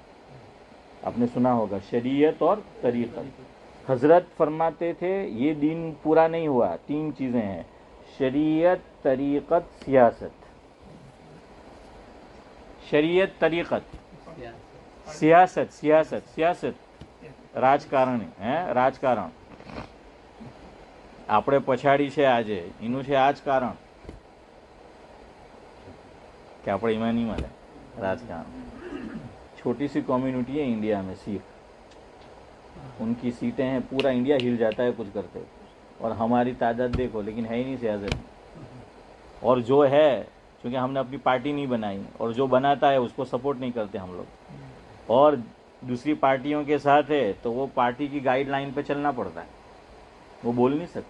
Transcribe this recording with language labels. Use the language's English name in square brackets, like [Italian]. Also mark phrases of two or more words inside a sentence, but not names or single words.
[Urdu] آپ نے سنا ہوگا شریعت اور طریقت. حضرت فرماتے تھے یہ دین پورا نہیں ہوا، تین چیزیں ہیں، شریعت، طریقت، سیاست. شریعت، طریقت، سیاست [Gujarati] રાજકારણ હે રાજકારણ આપણે પછાડી છે આજે, એનું છે આ જ કારણ کہ આપણે એમાં નહીં મળે રાજકારણ. [Urdu] چھوٹی سی کمیونٹی ہے انڈیا میں سکھ، ان کی سیٹیں ہیں، پورا انڈیا ہل جاتا ہے کچھ کرتے، اور ہماری تعداد دیکھو، لیکن ہے ہی نہیں سیاست میں. اور جو ہے چونکہ ہم نے اپنی پارٹی نہیں بنائی، اور جو بناتا ہے اس کو سپورٹ نہیں کرتے ہم لوگ، اور دوسری پارٹیوں کے ساتھ ہے تو وہ پارٹی کی گائیڈ لائن پہ چلنا پڑتا ہے، وہ بول نہیں سکتے.